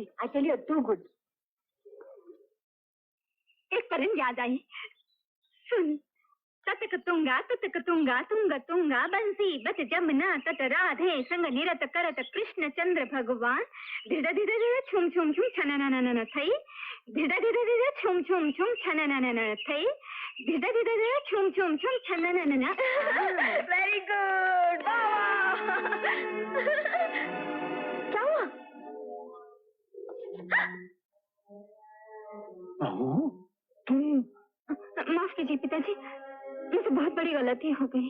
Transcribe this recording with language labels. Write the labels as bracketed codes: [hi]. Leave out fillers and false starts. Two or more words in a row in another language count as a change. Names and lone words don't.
[en] I tell you too good. [hi] एक परन याद आई। सुन, ततकतुंगा तुतकतुंगा तुंग तुंगा बंसी बच जमुना तट राधे संग निरत करत कृष्ण चंद्र भगवान धिड़ धिड़ धिड़ छुम छुम छुम छननननन थई धिड़ धिड़ धिड़ छुम छुम छुम छनननन थई धिड़ धिड़ धिड़ छुम छुम छुम छनननन। [en] very good. [hi] क्या हुआ? बहू तुम माफ कीजिए पिताजी, मुझसे बहुत बड़ी गलती हो गई।